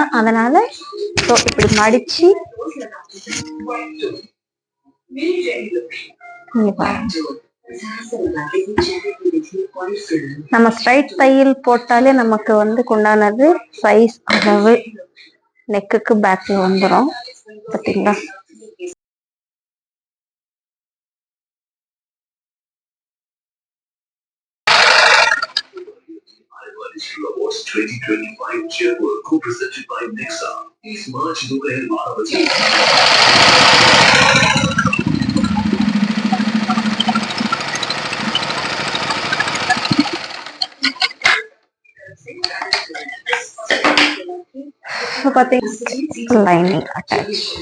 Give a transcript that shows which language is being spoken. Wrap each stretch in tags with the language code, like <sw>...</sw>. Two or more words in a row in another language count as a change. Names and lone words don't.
<ta>அதனால இப்படி மடிச்சு நம்ம ஸ்ட்ரைட் தையல் போட்டாலே நமக்கு வந்து கொண்டானது சைஸ் அளவு நெக்குக்கு பேக்ல வந்துடும். பார்த்தீங்களா?</ta> <en>Awards 2025 Chairman co-presented by Nexa.</en> <hi>Is March दोपहर 12 बजे.</hi> <ta>So பார்த்தீங்கன்னா</ta> <en>lining attach.</en>